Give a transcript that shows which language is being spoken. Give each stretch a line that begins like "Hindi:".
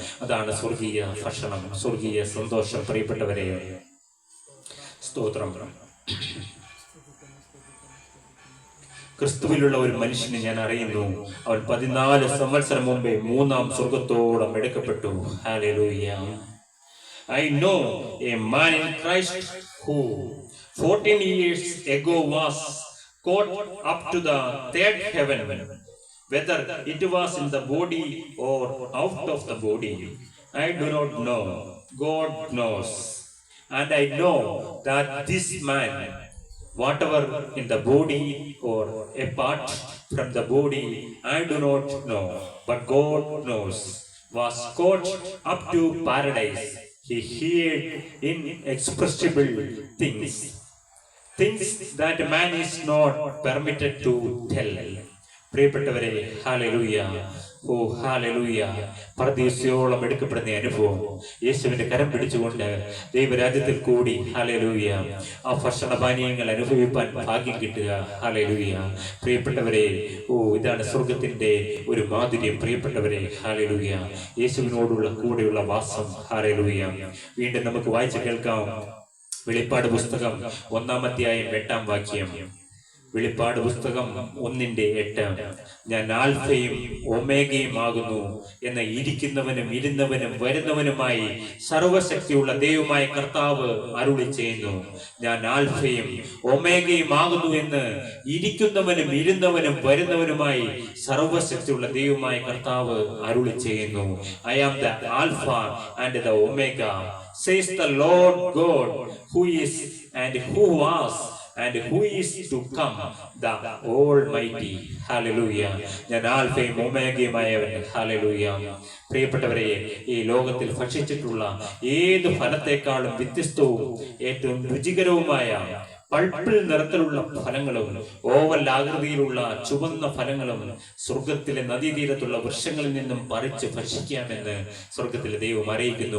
Malayalam: അതാണ് സ്വർഗീയ ഭക്ഷണം, സ്വർഗീയ സന്തോഷം പ്രിയപ്പെട്ടവരെ. സ്തോത്രം. ക്രിസ്തുവിലുള്ള ഒരു മനുഷ്യനെ ഞാൻ അറിയുന്നു. അവൻ 14 സംവത്സരം മുമ്പേ 3-ാം സ്വർഗത്തോളം എടുക്കപ്പെട്ടു. Hallelujah.
English: I know a man in Christ who 14 years ago was caught up to the 3rd heaven. Whether it was in the body or out of the body, I do not know. God knows. And I know that this man, whatever in the body or apart from the body, I do not know, but God knows, was caught up to paradise. He heard inexpressible things that man is not permitted to tell.
Malayalam: പ്രിയപ്പെട്ടവരെ, hallelujah. Hallelujah. പരദീസയോളം എടുക്കപ്പെടുന്ന അനുഭവം, യേശുവിന്റെ കരം പിടിച്ചുകൊണ്ട് ദൈവരാജ്യത്തിൽ കൂടി hallelujah ആ ഭക്ഷണപാനീയങ്ങൾ അനുഭവിപ്പാൻ ഭാഗ്യം കിട്ടുക. ഹല്ലേലൂയ. പ്രിയപ്പെട്ടവരെ, ഇതാണ് സ്വർഗത്തിന്റെ ഒരു മാധുര്യം പ്രിയപ്പെട്ടവരെ. ഹല്ലേലൂയ. യേശുവിനോടുള്ള കൂടെയുള്ള വാസം. ഹല്ലേലൂയ. വീണ്ടും നമുക്ക് വായിച്ചു കേൾക്കാം. വെളിപ്പാട് പുസ്തകം 1-ാം അധ്യായം 8-ാം വാക്യം. വെളിപ്പാട് പുസ്തകം 1:8. ഞാൻ ആൽഫയും ഒമേഗയും ആകുന്നു എന്ന് ഇരിക്കുന്നവനും ഇരുന്നവനും വരുന്നവനുമായി സർവശക്തിയുള്ള ദൈവമായ കർത്താവ് അരുളി ചെയ്യുന്നു. ഞാൻ ആൽഫയും ഒമേഗയും ആകുന്നു എന്ന് ഇരിക്കുന്നവനും ഇരുന്നവനും വരുന്നവനുമായി സർവശക്തിയുള്ള ദൈവമായ കർത്താവ് അരുളി ചെയ്യുന്നു.
English: I am the Alpha and the Omega, says the Lord God, who is and who was and who is to come, the Almighty.
Malayalam: Hallelujah. ഞാൻ ആൽഫയും ഒമേഗയുമായവൻ. ഹല്ലേലൂയ. പ്രിയപ്പെട്ടവരെ, ഈ ലോകത്തിൽ ഭക്ഷിച്ചിട്ടുള്ള ഏത് ഫലത്തെക്കാളും വ്യത്യസ്തവും ഏറ്റവും രുചികരവുമായ പൾപ്പിൾ നിറത്തിലുള്ള ഫലങ്ങളും ഓവൽ ആകൃതിയിലുള്ള ചുവന്ന ഫലങ്ങളും സ്വർഗത്തിലെ നദീതീരത്തുള്ള വൃക്ഷങ്ങളിൽ നിന്നും പറിച്ച് ഭക്ഷിക്കാമെന്ന് സ്വർഗത്തിലെ ദൈവം അറിയിക്കുന്നു.